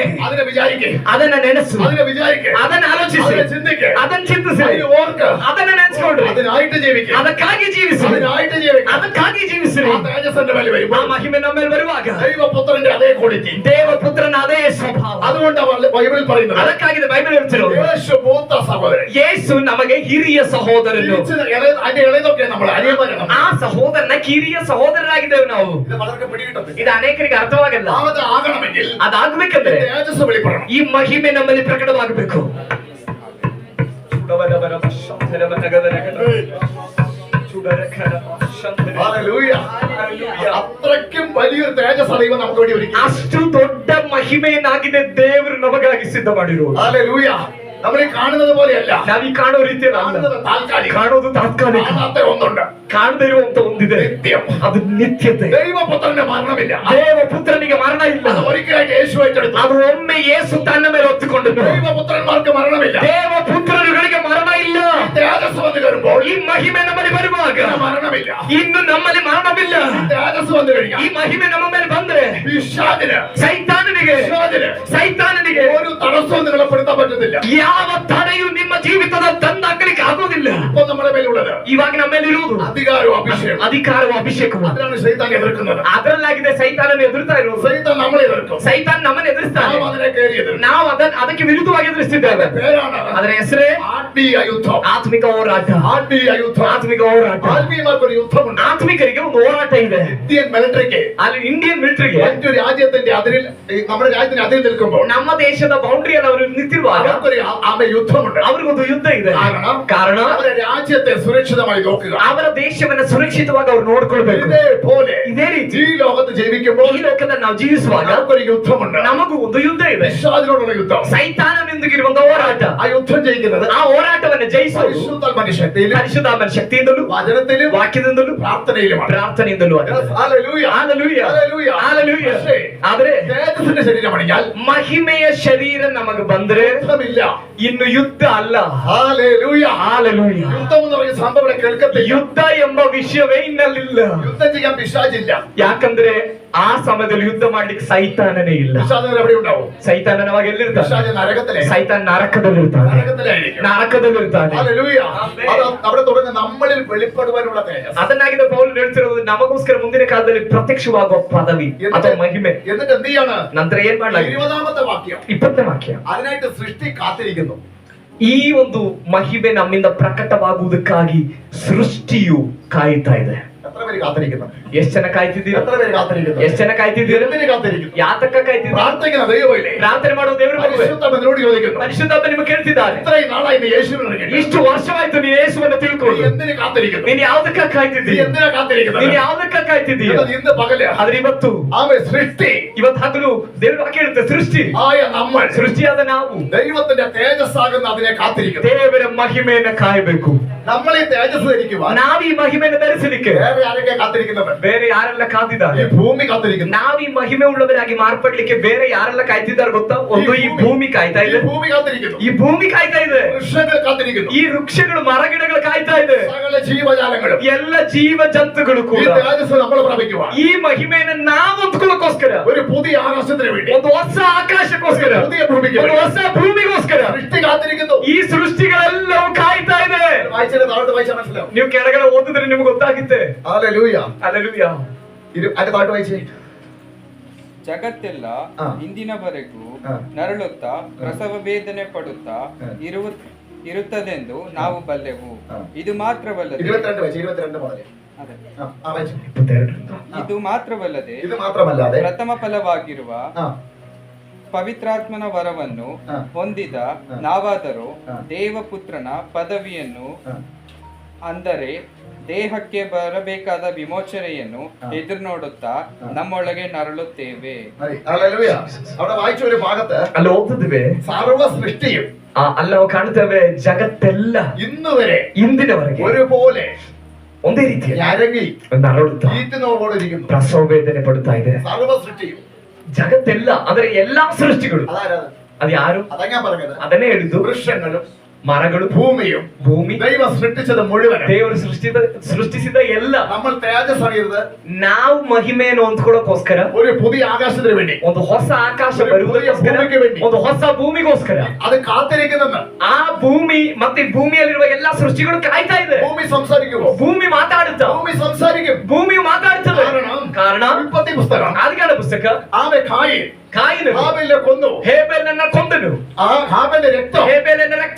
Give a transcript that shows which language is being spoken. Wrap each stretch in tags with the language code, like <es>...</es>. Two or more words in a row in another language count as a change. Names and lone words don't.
<ml>അതിനെ വിചാരിക്കേ,</ml> <kn>ಅದನ್ನ ನೆನೆಸು,</kn> <ml>അതിനെ വിചാരിക്കേ,</ml> <kn>ಅದನ್ನ ಆಲೋಚಿಸಿ,</kn> <ml>അതിനെ ചിന്തിക്കേ,</ml> <kn>ಅದನ್ನ ಚಿಂತಿಸಿ,</kn> <ml>അതിനെ ഓർക്ക്,</ml> <kn>ಅದನ್ನ ನೆನೆಸ್ಕೊಳ್ರಿ,</kn> <ml>അതിനായിട്ട് ജീവിക്കേ,</ml> <kn>ಅದಕ್ಕಾಗಿ ಜೀವಿಸಿ,</kn> <ml>അതിനായിട്ട് ജീവിക്കേ.</ml> <kn>ಅದಕ್ಕಾಗಿ ಜೀವಿಸಿರಿ.</kn> <ml>ആ തേജസ്സിന്റെ മേൽ</ml> <kn>ಆ</kn> <ml>വരുമ്പോൾ</ml> <kn>ಮಹಿಮೆ ನಮ್ಮ ಮೇಲೆ ಬರುವಾಗ</kn> <ml>ദൈവപുത്രന്റെ അതേ ക്വാളിറ്റി,</ml> <kn>ದೇವಪುತ್ರನ ಅದೇ ಸ್ವಭಾವ.</kn> <ml>അതുകൊണ്ടാണ് ബൈബിളിൽ പറയുന്നത്,</ml> <kn>ಅದಕ್ಕಾಗಿದೆ ಬೈಬಲ್ ಹೇಳ್ತಿರೋದು,</kn> <ml>യേശു മൂത്ത സഹോദരൻ.</ml> <kn>ಯೇಸು ನಮಗೆ ಹಿರಿಯ ಸಹೋದರನು.</kn> <ml>അതിന്റെ ഇളയതൊക്കെ നമ്മൾ അനിയന്മാരാണ്.</ml> <kn>ಆ ಸಹೋದರನ ಕಿರಿಯ ಸಹೋದರರಾಗಿದ್ದೇವೆ ನಾವು.</kn> <ml>ഇത് പലർക്കും പിടികിട്ടുന്നില്ല.</ml> <kn>ಇದು ಅನೇಕರಿಗೆ ಅರ್ಥವಾಗಲ್ಲ.</kn> <ml>അത് ആകണമെങ്കിൽ</ml> <kn>ಅದಾಗಬೇಕಂದ್ರೆ</kn> <ml>തേജസ് വെളിപ്പെടണം.</ml> <kn>ಈ ಮಹಿಮೆ ನಮ್ಮಲ್ಲಿ ಪ್ರಕಟವಾಗಬೇಕು.</kn> <ml>ഹല്ലേലൂയ. അത്രയ്ക്കും വലിയൊരു തേജസ് ദൈവം നമുക്ക് വേണ്ടി ഒരുക്കി.</ml> <kn>ಅಷ್ಟು ದೊಡ್ಡ ಮಹಿಮೆಯನ್ನಾಗಿದೆ ದೇವರು ನಮಗಾಗಿ ಸಿದ್ಧ ಮಾಡಿರುವುದು.</kn> <ml>ഹല്ലേലൂയ. നമ്മൾ ഈ കാണുന്നത് പോലെയല്ല.</ml> <kn>ನಾವೀ ಕಾಣೋ ರೀತಿಯಲ್ಲ.</kn> <ml>കാണുന്നത് താൽക്കാലികം.</ml> <kn>ಕಾಣೋದು ತಾತ್ಕಾಲಿಕ.</kn> <ml>കാണാത്ത ഒന്നുണ്ട്.</ml> <kn>ಕಾಣದೇ ಇರುವಂತ ಒಂದಿದೆ,</kn> <ml>നിത്യം.</ml> <kn>ಅದು ನಿತ್ಯತೆ.</kn> <ml>ദൈവപുത്രന്റെ മരണമില്ല.</ml> <kn>ದೇವಪುತ್ರನಿಗೆ ಮರಣ ಇಲ್ಲ.</kn> <ml>അത് ഒരിക്കലായിട്ട് യേശു ഏറ്റെടുത്തു.</ml> <kn>ಅದು ಒಮ್ಮೆ ಯೇಸು ತನ್ನ ಮೇಲೆ ಹೊತ್ತುಕೊಂಡನು.</kn> <ml>ദൈവപുത്രന്മാർക്ക് മരണമില്ല.</ml> <kn>ದೇವಪುತ್ರರುಗಳಿಗೆ ಮರಣ ಇಲ್ಲ.</kn> <ml>തേജസ് വന്നു വരുമ്പോൾ</ml> <kn>ಈ ಮಹಿಮೆ ನಮ್ಮಲ್ಲಿ ಬರುವಾಗ</kn> <ml>മരണമില്ല.</ml> <kn>ಇನ್ನು ನಮ್ಮಲ್ಲಿ ಮರಣವಿಲ್ಲ.</kn> <ml>തേജസ് വന്നു കഴിഞ്ഞാൽ</ml> <kn>ಈ ಮಹಿಮೆ ನಮ್ಮ ಮೇಲೆ ಬಂದ್ರೆ</kn> <ml>പിശാചിന്</ml> <kn>ಸೈತಾನನಿಗೆ</kn> <ml>ഒരു തടസ്സവും നിങ്ങളെ പെടുത്താൻ പറ്റത്തില്ല.</ml> <kn>ಯಾವ ತಡೆಯು ನಿಮ್ಮ ಜೀವಿತದ ತಂದಾಕಲಿಕ್ಕೆ ಆಗೋದಿಲ್ಲ.</kn> <ml>ഇപ്പൊ നമ്മുടെ മേലുള്ളത്</ml> <kn>ಇವಾಗ ನಮ್ಮ ಮೇಲೆ ಇರುವುದು</kn> <ml>അധികാരവും അഭിഷേകം.</ml> <kn>ಅಧಿಕಾರವು ಅಭಿಷೇಕವು.</kn> <ml>അതിനാണ് ശൈത്താൻ എതിർക്കുന്നത്.</ml> <kn>ಅದರಲ್ಲಾಗಿದೆ ಸೈತಾನನ್ನು ಎದುರ್ತಾ ಇರುವುದು.</kn> <ml>ശൈത്താൻ നമ്മളെ എതിർക്കും.</ml> <kn>ಸೈತಾನ್ ನಮ್ಮನ್ನು ಎದುರಿಸ್ತಾನೆ.</kn> <ml>നാം അതിനെ കയറി എതിർക്കും.</ml> <kn>ನಾವು ಅದಕ್ಕೆ ವಿರುದ್ಧವಾಗಿ ಎದುರಿಸ್ತಿದ್ದೇವೆ.</kn> <ml>പേരാണ്</ml> <kn>ಅದರ ಹೆಸರೇ</kn> <ml>ആത്മീയ യുദ്ധം.</ml> <kn>ಆತ್ಮಿಕ ಹೋರಾಟ.</kn> <ml>ആത്മീയ യുദ്ധം.</ml> <kn>ಆತ್ಮಿಕ ಹೋರಾಟ.</kn> <ml>ആത്മീയമാർക്കൊരു യുദ്ധമുണ്ട്.</ml> <kn>ಆತ್ಮಿಕರಿಗೆ ಒಂದು ಹೋರಾಟ ಇದೆ.</kn> <ml>ഇന്ത്യൻ മിലിಟറിക്ക്,</ml> <kn>ಅಲ್ಲಿ ಇಂಡಿಯನ್ ಮಿಲಿಟರಿಗೆ</kn> <ml>മറ്റു രാജ്യത്തിന്റെ അതിരിൽ, നമ്മുടെ രാജ്യത്തിന്റെ അതിരിൽ നിൽക്കുമ്പോൾ</ml> <kn>ನಮ್ಮ ದೇಶದ ಬೌಂಡ್ರಿಯಲ್ಲಿ ಅವರು ನಿಂತಿರುವಾಗ</kn> <ml>അവർക്ക് യുദ്ധമുണ്ട്.</ml> <kn>ಅವ್ರಿಗೊಂದು ಯುದ್ಧ ಇದೆ. ಕಾರಣ</kn> <ml>അവരുടെ രാജ്യത്തെ സുരക്ഷിതമായി നോക്കുക.</ml> <kn>ಅವರ ದೇಶವನ್ನ ಸುರಕ್ಷಿತವಾಗಿ ಅವ್ರು ನೋಡ್ಕೊಳ್ಬೇಕು.</kn> <ml>ഇതേപോലെ</ml> <kn>ಇದೇ ರೀತಿ</kn> <ml>ഈ ലോകത്ത് ജീവിക്കുമ്പോൾ</ml> <kn>ಈ ಲೋಕದಲ್ಲಿ ನಾವು ಜೀವಿಸುವಾಗ</kn> <ml>നമുക്കൊരു യുദ്ധമുണ്ട്.</ml> <kn>ನಮಗೂ ಒಂದು ಯುದ್ಧ ಇದೆ.</kn> <ml>പിശാചിനോടുള്ള യുദ്ധം.</ml> <kn>ಸೈತಾನನೊಂದಿಗಿರುವಂತ ಹೋರಾಟ.</kn> <ml>ആ യുദ്ധം ജയിക്കുന്നത്</ml> <kn>ಆ ಹೋರಾಟವನ್ನು ಜಯಿಸುವುದು</kn> <ml>പരിശുദ്ധാത്മന്റെ ശക്തിയിലും,</ml> <kn>ಪರಿಶುದ್ಧಾತ್ಮನ ಶಕ್ತಿಯಿಂದಲೂ,</kn> <ml>വചനത്തിലും,</ml> <kn>ವಾಕ್ಯದಿಂದಲೂ,</kn> <ml>പ്രാർത്ഥനയിലുമാണ്.</ml> <kn>ಪ್ರಾರ್ಥನೆಯಿಂದಲೂ ಆಗಿದೆ.</kn> <ml>ഹല്ലേലൂയ.</ml> <kn>ಹಾಲೆಲೂಯ.</kn> <ml>ഹല്ലേലൂയ.</ml> <kn>ಹಾಲೆಲೂಯ.</kn> <ml>പക്ഷേ</ml> <kn>ಆದ್ರೆ</kn> <ml>തേജസ്സിന്റെ ശരീരം അണിഞ്ഞാൽ</ml> <kn>ಮಹಿಮೆಯ ಶರೀರ ನಮಗೆ ಬಂದ್ರೆ</kn> <ml>യുദ്ധമില്ല.</ml> <kn>ಇನ್ನು ಯುದ್ಧ ಅಲ್ಲ.</kn> <ml>ഹല്ലേലൂയ.</ml> <kn>ಹಾಲೆಲೂಯ.</kn> <ml>യുദ്ധം എന്ന് പറയുന്ന സംഭവം ഇവിടെ കേൾക്കത്തില്ല.</ml> <kn>ಯುದ್ಧ ಎಂಬ ವಿಷಯವೇ ಇನ್ನಲ್ಲಿಲ್ಲ.</kn> <ml>യുദ്ധം ചെയ്യാൻ പിശാചില്ല.</ml> <kn>ಯಾಕಂದ್ರೆ ಆ ಸಮಯದಲ್ಲಿ ಯುದ್ಧ ಮಾಡ್ಲಿಕ್ಕೆ ಸೈತಾನನೇ ಇಲ್ಲ.</kn> <ml>പിശാചിന് എവിടെ ഉണ്ടാവും?</ml> <kn>ಸೈತಾನನ ಅವಾಗ ಎಲ್ಲಿರ್ತಾನೆ?</kn> <ml>പിശാച് നരകത്തിലെ,</ml> <kn>ಸೈತಾನ್ ನರಕದಲ್ಲಿರ್ತಾನೆ.</kn> <ml>നരകത്തിലായിരിക്കും.</ml> <kn>ನರಕದಲ್ಲಿರ್ತಾನೆ.</kn> <ml>ഹല്ലേലൂയ. അത് അവിടെ തുടങ്ങുന്ന നമ്മളിൽ വെളിപ്പെടുവാനുള്ള തേജസ്.</ml> <kn>ಅದನ್ನಾಗಿದೆ ಪೌಲ್ ಹೇಳ್ತಿರೋದು, ನಮಗೋಸ್ಕರ ಮುಂದಿನ ಕಾಲದಲ್ಲಿ ಪ್ರತ್ಯಕ್ಷವಾಗುವ ಪದವಿ ಅಥವಾ ಮಹಿಮೆ.</kn> <ml>എന്നിട്ട് എന്ത് ചെയ്യാണ്?</ml> <kn>ನಂತರ ಏನ್ ಮಾಡ್ಲಾಗಿದೆ?</kn> <ml>20ാമത്തെ വാക്യം.</ml> <kn>20ನೇ ವಾಕ್ಯ.</kn> <ml>അതിനായിട്ട് സൃഷ്ടി കാത്തിരിക്കുന്നു.</ml> <kn>ಈ ಒಂದು ಮಹಿಮೆ ನಮ್ಮಿಂದ ಪ್ರಕಟವಾಗುವುದಕ್ಕಾಗಿ ಸೃಷ್ಟಿಯು ಕಾಯ್ತಾ ಇದೆ.</kn> <ml>എത്ര പേര് കാത്തിരിക്കുന്നു?</ml> <kn>ಎಷ್ಟು ಜನ ಕಾಯ್ತಿದ್ದೀರಾ?</kn> <ml>എത്ര പേര് കാത്തിരിക്കുന്നു?</ml> <kn>ಎಷ್ಟು ಜನ ಕಾಯ್ತಿದ್ದೀರಾ?</kn> <ml>എന്തിന് കാത്തിരിക്കുന്നു?</ml> <kn>ಯಾತಕ್ಕ ಕಾಯ್ತಿದ್ದೀರಾ?</kn> <ml>പ്രാർത്ഥിക്കുന്ന ദൈവമില്ലേ?</ml> <kn>ಪ್ರಾರ್ಥನೆ ಮಾಡುವ ದೇವರು</kn> <ml>പരിശുദ്ധാത്മാവിനോട് ചോദിക്കുന്നു,</ml> <kn>ಪರಿಶುದ್ಧಾತ್ಮ ನಿಮಗೆ ಕೇಳ್ತಿದ್ದಾರೆ,</kn> <ml>ഇത്രയും നാളായി നീ യേശുവിനെ അറിഞ്ഞിട്ട്</ml> <kn>ಇಷ್ಟು ವರ್ಷವಾಯ್ತು ನೀನು ಯೇಸುವನ್ನು</kn> <ml>നീ</ml> <kn>ತಿಳ್ಕೊಂಡು,</kn> <ml>എന്തിന് കാത്തിരിക്കുന്നു?</ml> <kn>ನೀನು ಯಾವ್ದಕ್ಕ</kn> <ml>നീ</ml> <kn>ಕಾಯ್ತಿದ್ದೀಯ?</kn> <ml>എന്തിനാ കാത്തിരിക്കുന്നത്?</ml> <kn>ನೀನು ಯಾವ್ದಕ್ಕ ಕಾಯ್ತಿದ್ದೀಯ?</kn> <ml>എന്നാൽ ഇന്ന് പകല്</ml> <kn>ಆದ್ರೆ ಇವತ್ತು</kn> <ml>സൃഷ്ടി</ml> <kn>ಇವತ್ತು ಹಗಲು ದೇವರು ವಾಕ್ಯ ಹೇಳುತ್ತೆ, ಸೃಷ್ಟಿ</kn> <ml>ആയ നമ്മൾ</ml> <kn>ಸೃಷ್ಟಿಯಾದ ನಾವು</kn> <ml>ദൈവത്തിന്റെ തേജസ്സാകുന്ന അതിനെ കാത്തിരിക്കുന്നു.</ml> <kn>ದೇವರ ಮಹಿಮೆಯನ್ನು ಕಾಯಬೇಕು.</kn> <ml>നമ്മൾ ഈ തേജസ് ധരിക്കുവാൻ</ml> <kn>ನಾವ್ ಈ ಮಹಿಮೆಯನ್ನು ಧರಿಸಲಿಕ್ಕೆ</kn> <ml>വേറെ ആരൊക്കെ കാത്തിരിക്കുന്നത്?</ml> <kn>ಬೇರೆ ಯಾರೆಲ್ಲ</kn> <ml>ഈ</ml> <kn>ಕಾದಿದ್ದಾರೆ?</kn> <ml>ഭൂമി കാത്തിരിക്കുന്നു.</ml> <kn>ನಾವ್ ಈ ಮಹಿಮೆ ಉಳ್ಳವರಾಗಿ ಮಾರ್ಪಡ್ಲಿಕ್ಕೆ ಬೇರೆ ಯಾರೆಲ್ಲ ಕಾಯ್ತಿದ್ದಾರೆ ಗೊತ್ತಾ? ಒಂದು ಈ ಭೂಮಿ ಕಾಯ್ತಾ</kn> <ml>ഈ</ml> <kn>ಇದೆ.</kn> <ml>ഭൂമി കാത്തിരിക്കുന്നു.</ml> <kn>ಈ ಭೂಮಿ ಕಾಯ್ತಾ ಇದೆ.</kn> <ml>വൃക്ഷങ്ങൾ കാത്തിരിക്കുന്നു.</ml> <kn>ಈ ವೃಕ್ಷಗಳು, ಮರಗಿಡಗಳು ಕಾಯ್ತಾ ಇದೆ.</kn> <ml>സകല ജീവജാലങ്ങളും</ml> <kn>ಎಲ್ಲ ಜೀವ ಜಂತುಗಳು</kn> <ml>ഈ</ml> <kn>ಕೂಡ</kn> <ml>തേജസ് നമ്മൾ പ്രാപിക്കുവാൻ</ml> <kn>ಈ ಮಹಿಮೆಯನ್ನು ನಾವು ಹೊಂದ್ಕೊಳ್ಳೋಕೋಸ್ಕರ,</kn> <ml>ഒരു പുതിയ ആകാശത്തിന് വേണ്ടി,</ml> <kn>ಒಂದು ಹೊಸ ಆಕಾಶಕ್ಕೋಸ್ಕರ,</kn> <ml>ഒരു പുതിയ ഭൂമിക്ക്</ml> <kn>ಒಂದು</kn> <ml>വേണ്ടി</ml> <kn>ಹೊಸ ಭೂಮಿಗೋಸ್ಕರ</kn> <ml>സൃഷ്ടി കാത്തിരിക്കുന്നു.</ml> <kn>ಈ ಸೃಷ್ಟಿಗಳೆಲ್ಲವೂ ಕಾಯ್ತಾ ಇದೆ.</kn> <ml>വായിച്ചത് താഴോട്ട് വായിച്ചാൽ മനസ്സിലാവും.</ml> <kn>ನೀವು ಕೆಳಗಡೆ ಓದಿದ್ರೆ ನಿಮ್ಗೆ ಗೊತ್ತಾಗುತ್ತೆ.</kn> <ml>ഹല്ലേലൂയ.</ml> <kn>ಹಲ್ಲೆಲೂಯ.</kn> <ml>അതിന്റെ താഴോട്ട് വായിച്ചേ.</ml> <kn>ಜಗತ್ತೆಲ್ಲ ಇಂದಿನವರೆಗೂ ಹಾ. ನರಳುತ್ತಾ ಪ್ರಸವ ವೇದನೆ ಪಡುತ್ತಾ ಇರುತ್ತದೆಂದು ನಾವು ಬಲ್ಲೆವು. ಹಾ. ಇದು ಮಾತ್ರವಲ್ಲದೆ</kn> <ml>22 വായിച്ചേ. 22 മുതൽ.</ml> <kn>ಅದೇ.</kn> <ml>വായിച്ചേ. 22.</ml> <kn>ಇದು ಮಾತ್ರವಲ್ಲದೆ</kn> <ml>ഇത് മാത്രമല്ലാതെ</ml> <kn>ಪ್ರಥಮ ಫಲವಾಗಿರುವ ആ, ಪವಿತ್ರಾತ್ಮನ ವರವನ್ನು ಹಾ. ಹೊಂದಿದ ಹಾ. ನಾವಾದರೂ ಹಾ. ದೇವಪುತ್ರನ ಪದವಿಯನ್ನು ആ. ಅಂದರೆ ದೇಹಕ್ಕೆ ಬರಬೇಕಾದ ವಿಮೋಚನೆಯನ್ನು ಎದುರು ನೋಡುತ್ತಾ ನಮ್ಮೊಳಗೆ ನರಳುತ್ತೇವೆ.</kn> <ml>ഹല്ലേലൂയ. അവിടെ വായിച്ച ഒരു ഭാഗത്ത്</ml> <kn>ಅಲ್ಲಿ ಓದುತ್ತೇವೆ</kn> <ml>സർവ്വ സൃഷ്ടിയും</ml> <kn>ಅಲ್ಲಿ ನಾವು ಕಾಣ್ತೇವೆ ಜಗತ್ತೆಲ್ಲ</kn> <ml>ഇന്ന് വരെ</ml> <kn>ಇಂದಿನವರೆಗೆ</kn> <ml>ഒരുപോലെ</ml> <kn>ಒಂದೇ ರೀತಿಯ</kn> <ml>ഞരങ്ങി</ml> <kn>ನರಳುತ್ತಾ</kn> <ml>ഈറ്റുന്നവരോട് ഇരിക്കുന്നു.</ml> <kn>ಪ್ರಸವ ವೇದನೆ ಪಡುತ್ತಾ ಇದೆ.</kn> <ml>സർവ്വ സൃഷ്ടിയും</ml> <kn>ಜಗತ್ತೆಲ್ಲ ಅಂದ್ರೆ ಎಲ್ಲಾ ಸೃಷ್ಟಿಗಳು</kn> <ml>അതാരാ?</ml> <kn>ಅದು ಯಾರು?</kn> <ml>അതാ ഞാൻ പറഞ്ഞത്.</ml> <kn>ಅದನ್ನೇ ಹೇಳಿದ್ದು.</kn> <ml>വൃക്ഷങ്ങളും</ml> <kn>ಮರಗಳು,</kn> <ml>ഭൂമിയും</ml> <kn>ಭೂಮಿ,</kn> <ml>ദൈവം സൃഷ്ടിച്ചത് മുഴുവൻ</ml> <kn>ದೇವರು ಸೃಷ್ಟಿಸಿದ ಎಲ್ಲ</kn> <ml>നമ്മൾ തേജസ് അറിയരുത്.</ml> <kn>ನಾವು ಮಹಿಮೆಯನ್ನು ಹೊಂದ್ಕೊಳ್ಳೋಕೋಸ್ಕರ</kn> <ml>ഒരു പുതിയ ആകാശത്തിന് വേണ്ടി,</ml> <kn>ಒಂದು ಹೊಸ ಆಕಾಶ ಬರುವುದಕ್ಕೋಸ್ಕರ, ಒಂದು ಹೊಸ ಭೂಮಿಗೋಸ್ಕರ</kn> <ml>അത് കാത്തിരിക്കുന്നെന്ന്.</ml> <kn>ಆ ಭೂಮಿ ಮತ್ತೆ ಭೂಮಿಯಲ್ಲಿರುವ ಎಲ್ಲಾ ಸೃಷ್ಟಿಗಳು ಕಾಯ್ತಾ ಇದೆ.</kn> <ml>ഭൂമി സംസാരിക്കുമോ?</ml> <kn>ಭೂಮಿ ಮಾತಾಡುತ್ತಾ,</kn> <ml>ഭൂമി സംസാരിക്കും.</ml> <kn>ಭೂಮಿ ಮಾತಾಡುತ್ತದೆ. ಕಾರಣ</kn> <ml>ഉൽപ്പത്തി പുസ്തകം</ml> <kn>ಆದಿಕಾಂಡ ಪುಸ್ತಕ,</kn> <ml>ആമെ കായീൻ</ml> <kn>ಕಾಯಿನ</kn> <ml>ഹാബേലിനെ കൊന്നു.</ml> <kn>ಹೇಬೆಲನ್ನ ಕೊಂದನು.</kn> <ml>ആ ഹാബേലിന്റെ രക്തം</ml> <kn>ಹೇಬೆಲನ ರಕ್ತ</kn>